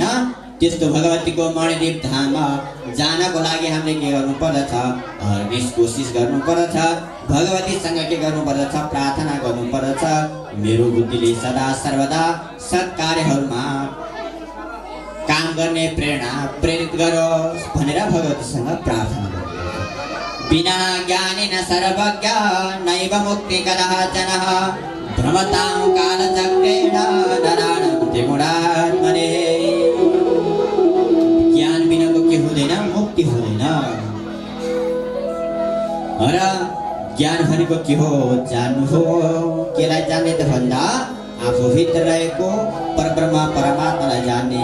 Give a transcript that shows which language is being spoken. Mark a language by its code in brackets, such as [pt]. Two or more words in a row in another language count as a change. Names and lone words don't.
[ne] त्यस्तो भगवतीको मणिदीप धाममा जानको लागि हामीले के गर्नु पर्दछ, हरगिज कोसिस गर्नु पर्दछ। भगवतीसँग के गर्नु पर्दछ, प्रार्थना गर्नु पर्दछ। मेरो बुद्धिले सदा सर्वदा सत्कार्यहरूमा काम गर्ने प्रेरित गरोस् भनेर भगवतीसँग प्रार्थना गर्नु। [sa] बिना ज्ञानेन सर्वज्ञ नैव मुक्ति कदाचन भ्रमतां कालचक्रेण नराणन्ति मूढात्मने। [ne] ज्ञान बिनाको के हुँदैन, मुक्ति हुँदैन। र ज्ञान भनेको के हो, जान्नु हो। केलाई जान्ने त भन्दा आफूभित्र रहेको परब्रह्म परमात्मालाई जान्ने।